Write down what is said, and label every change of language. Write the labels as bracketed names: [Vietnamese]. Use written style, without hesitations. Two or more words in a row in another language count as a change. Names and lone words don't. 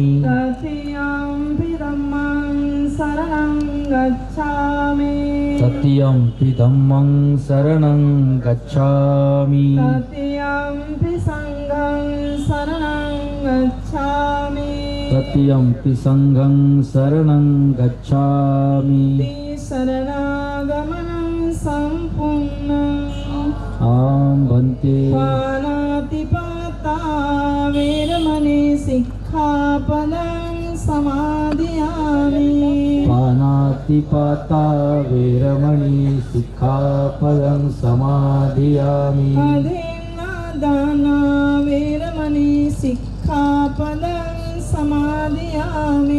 [Pali] तृतीयंपि धम्मं शरणं गच्छामि तृतीयंपि धम्मं शरणं गच्छामि तृतीयंपि संघं शरणं गच्छामि तृतीयंपि संघं शरणं गच्छामि शरणागमनं सम्पूर्णम् आं भन्ते पानातिपाता वेरमणि सिक्खापदं समाधियामि पानातिपाता वेरमणि सिक्खापदं समाधियामि अधीनदाना वेरमणि सिक्खापदं समाधियामि